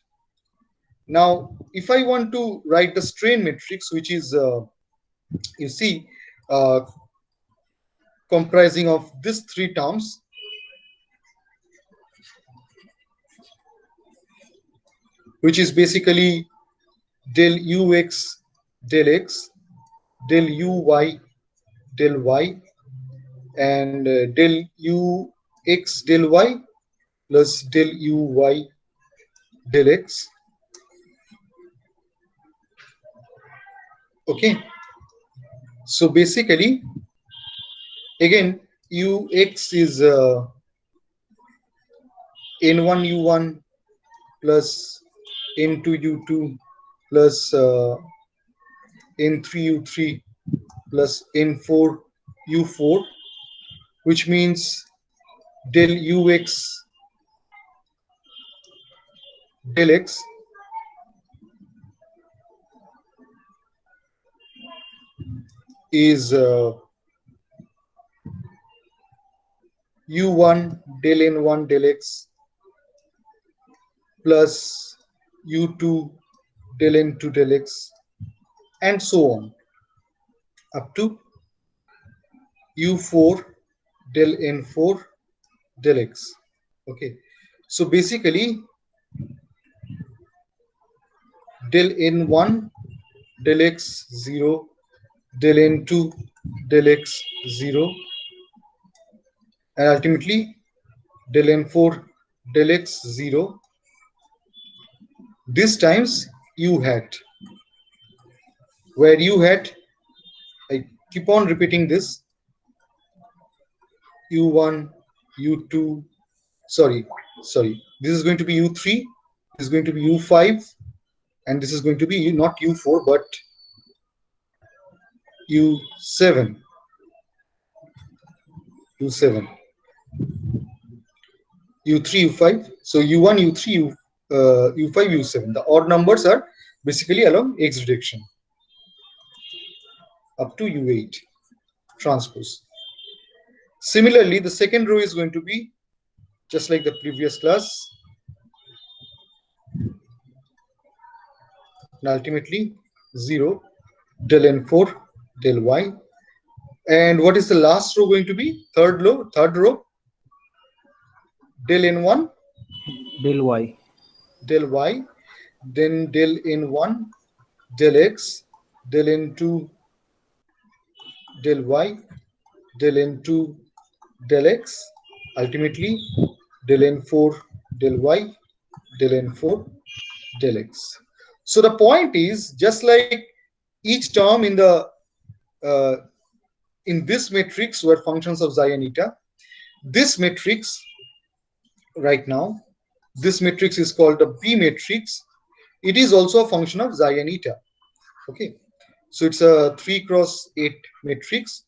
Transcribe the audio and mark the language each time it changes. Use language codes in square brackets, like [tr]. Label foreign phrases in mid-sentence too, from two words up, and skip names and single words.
[en] Now, if I want to write the strain matrix, which is, you see, uh, comprising of these three terms, which is basically del ux del x, del uy del y, and del ux del y plus del uy del x. Okay, so basically, again, ux is n1 u1 plus n2 u2 plus n3 u3 plus n4 u4, which means del ux del x is u1 del n1 del x plus u2 del n2 del x, and so on up to u4 del n4 del x. Okay, so basically del n1 del x 0, del n2 del x 0, and ultimately del n4 del x 0. This times u hat, where u hat, I keep on repeating this, u1 u2, sorry, this is going to be u3, this is going to be u5, and this is going to be not u4 but u7, u3 u5. So u1 u3 u5 u7, the odd numbers are basically along x direction up to u8 transpose. Similarly, the second row is going to be just like the previous class, and ultimately 0 del n4 del y. And what is the last row going to be? Third row del n1 del y, del y, then del n1 del x, del n2 del y, del n2 del x, ultimately del n4 del y, del n4 del x. So the point is, just like each term in this matrix were functions of xi and eta, this matrix right now, this matrix is called the B matrix. It is also a function of xi and eta. Okay, so it's a 3 cross 8 matrix.